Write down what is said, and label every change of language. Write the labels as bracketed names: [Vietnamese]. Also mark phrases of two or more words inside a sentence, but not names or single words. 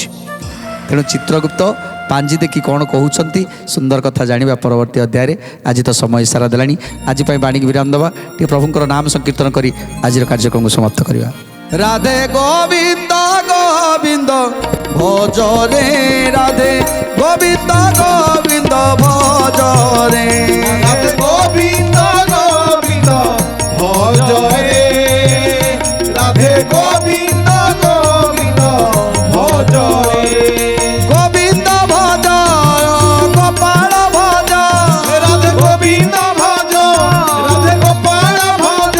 [Odia] ତେଣୁ ଚିତ୍ରଗୁପ୍ତ ପାଞ୍ଜି ଦେଖି କ'ଣ କହୁଛନ୍ତି, ସୁନ୍ଦର କଥା ଜାଣିବା ପରବର୍ତ୍ତୀ ଅଧ୍ୟାୟରେ। ଆଜି ତ ସମୟ ଇସାରା ଦେଲାଣି, ଆଜି ପାଇଁ ବାଣୀକି ବିରାମ ଦେବା, ଟିକେ ପ୍ରଭୁଙ୍କର ନାମ ସଂକୀର୍ତ୍ତନ କରି ଆଜିର କାର୍ଯ୍ୟକ୍ରମକୁ ସମାପ୍ତ କରିବା। ରାଧେ ଗୋବିନ୍ଦ ଗୋବିନ୍ଦ ଭଜରେ, ରାଧେ ଗୋବିନ୍ଦ ଗୋବିନ୍ଦ ଭଜରେ, [Bangla] রাধে গোবিন্দ গোবিন্দ ভজরে, রাধে গোবিন্দ গোবিন্দ ভজরে, গোবিন্দ ভজ গোপাল ভজ, রাধে গোবিন্দ ভজ, রাধে গোপাল ভজ,